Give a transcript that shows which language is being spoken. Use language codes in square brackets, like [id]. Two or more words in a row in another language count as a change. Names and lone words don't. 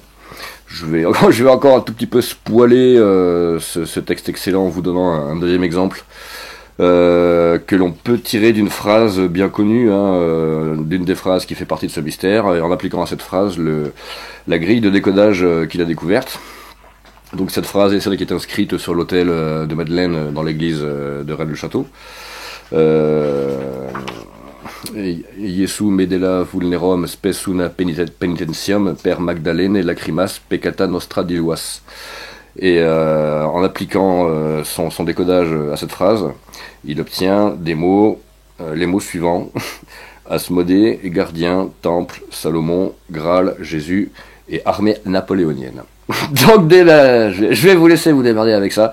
[fr] Je vais encore un tout petit peu spoiler ce texte excellent en vous donnant un deuxième exemple que l'on peut tirer d'une phrase bien connue, d'une des phrases qui fait partie de ce mystère, et en appliquant à cette phrase la grille de décodage qu'il a découverte. Donc cette phrase est celle qui est inscrite sur l'autel de Madeleine dans l'église de Rennes-le-Château. [la] Jesu medela vulnerum spes una penitentiam per Magdalene lacrimas peccata nostra diluas. [fr] Et en appliquant son décodage à cette phrase, il obtient les mots suivants: Asmodée, gardien, temple, Salomon, Graal, Jésus et armée napoléonienne. Donc dès là, je vais vous laisser vous démerder avec ça.